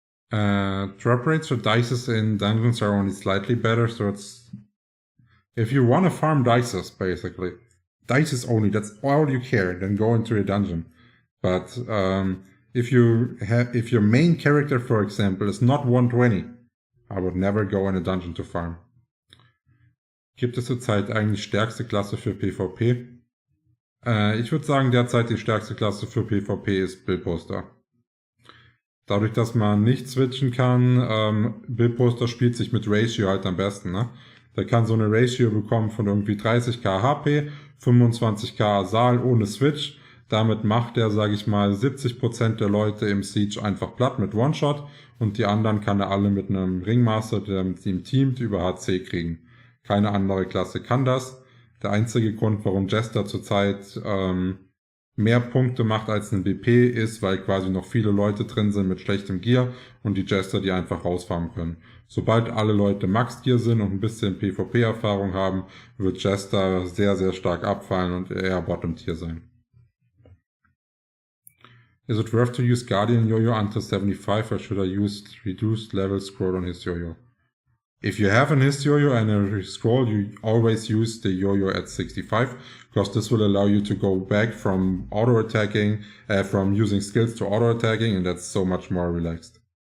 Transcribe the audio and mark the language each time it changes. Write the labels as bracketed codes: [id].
[en] Drop rates for dices in dungeons are only slightly better, so it's... If you want to farm dices, basically, dices only, that's all you care, then go into a dungeon. But if your main character, for example, is not 120, I would never go in a dungeon to farm. [de] Gibt es zurzeit eigentlich stärkste Klasse für PvP? Ich würde sagen, derzeit die stärkste Klasse für PvP ist Bildposter. Dadurch, dass man nicht switchen kann, Bildposter spielt sich mit Ratio halt am besten, ne? Der kann so eine Ratio bekommen von irgendwie 30k HP, 25k Saal ohne Switch. Damit macht er, sage ich mal, 70% der Leute im Siege einfach platt mit One-Shot und die anderen kann er alle mit einem Ringmaster, der mit ihm teamt, über HC kriegen. Keine andere Klasse kann das. Der einzige Grund, warum Jester zurzeit mehr Punkte macht als ein BP ist, weil quasi noch viele Leute drin sind mit schlechtem Gear und die Jester die einfach rausfarmen können. Sobald alle Leute Max Gear sind und ein bisschen PvP-Erfahrung haben, wird Jester sehr, sehr stark abfallen und eher Bottom Tier sein. [en] Is it worth to use Guardian Yo-Yo until 75 or should I use reduced level scroll on his Yo-Yo? If you have an his Yo-Yo and a scroll, you always use the Yo-Yo at 65, because this will allow you to go back from auto-attacking, from using skills to auto-attacking, and that's so much more relaxed.